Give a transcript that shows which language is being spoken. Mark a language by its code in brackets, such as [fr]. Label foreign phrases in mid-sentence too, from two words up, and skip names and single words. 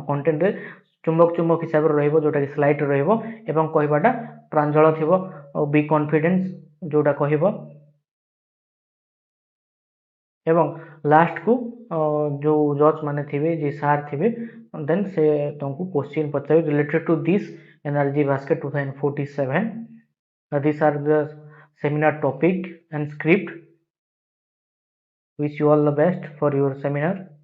[or] କଣ୍ଟେଣ୍ଟରେ ଚୁମ୍ବକ ହିସାବରେ ରହିବ, ଯୋଉଟାକି ସ୍ଲାଇଡ୍ ରହିବ ଏବଂ କହିବାଟା ପ୍ରାଞ୍ଜଳ ଥିବ, [en] be confidence [or] ଯୋଉଟା କହିବ। ଏବଂ ଲାଷ୍ଟକୁ ଯୋଉ ଜଜ୍ ମାନେ ଥିବେ, ଯେ ସାର୍ ଥିବେ, ଦେନ୍ ସେ ତୁମକୁ କ୍ୱେଶ୍ଚିନ୍ ପଚାରିବେ [en] related to this energy basket [or] 2047. [en] These are the seminar topic and script. Wish you all the best for your seminar.